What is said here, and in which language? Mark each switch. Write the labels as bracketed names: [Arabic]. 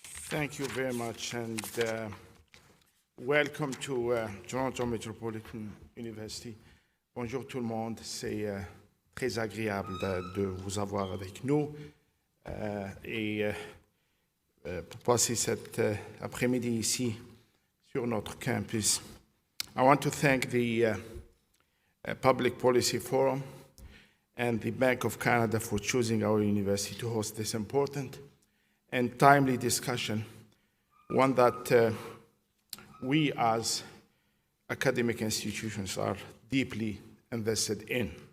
[English] Thank you very much, and welcome to Toronto Metropolitan University. [French] Bonjour tout le monde, c'est très agréable de vous avoir avec nous et pour passer cet après-midi ici sur notre campus. [English] I want to thank the Public Policy Forum and the Bank of Canada for choosing our university to host this important and timely discussion, one that we as academic institutions are deeply invested in.